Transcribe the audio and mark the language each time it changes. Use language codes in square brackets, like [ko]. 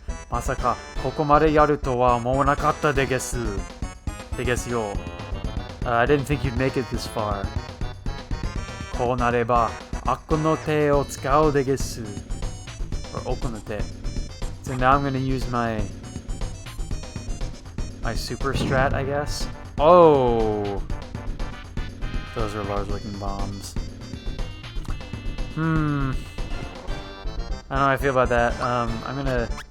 [ja] Masaka, ここまでやるとは思わなかったですよ. [en] I didn't think you'd make it this far. [ja] こうなれば、悪の手を使うです. Or 奥の手. [en] So now I'm gonna use my super strat, I guess. Oh! Those are large-looking bombs. I don't know how I feel about that. I'm gonna...